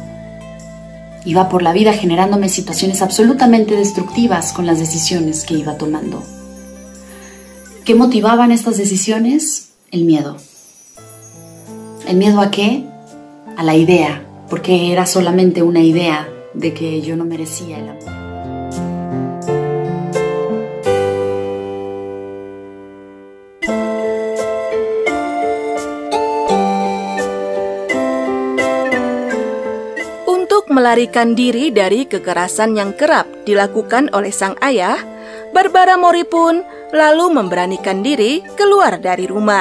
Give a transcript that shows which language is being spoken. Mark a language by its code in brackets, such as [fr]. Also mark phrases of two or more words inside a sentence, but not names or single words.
[es] Iba por la vida generándome situaciones absolutamente destructivas con las decisiones que iba tomando. ¿Qué motivaban estas decisiones? El miedo. ¿El miedo a qué? A la idea, porque era solamente una idea de que yo no merecía el amor. [id] Melarikan diri dari kekerasan yang kerap dilakukan oleh sang ayah, Barbara Mori pun lalu memberanikan diri keluar dari rumah.